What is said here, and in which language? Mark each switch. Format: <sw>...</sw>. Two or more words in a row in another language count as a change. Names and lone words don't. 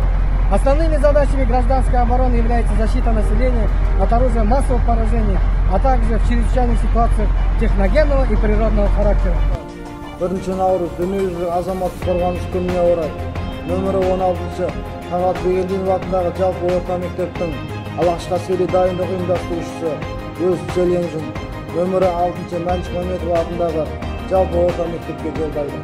<ru>Основными задачами гражданской обороны является защита населения от оружия массового поражения, а также в чрезвычайных ситуациях техногенного и природного характера.</ru> <kk>1 наурыз дүниежүзілік азаматтық қорғаныс күніне орай нөмірі 16-шы Тағат Бегелдинов атындағы жалпы орта мектептің алғашқы әскери дайындық ұйымдастырушысы өз челленджін нөмірі 6-шы Мәншік Мәметов атындағы жалпы орта мектепке жолдайды.</kk>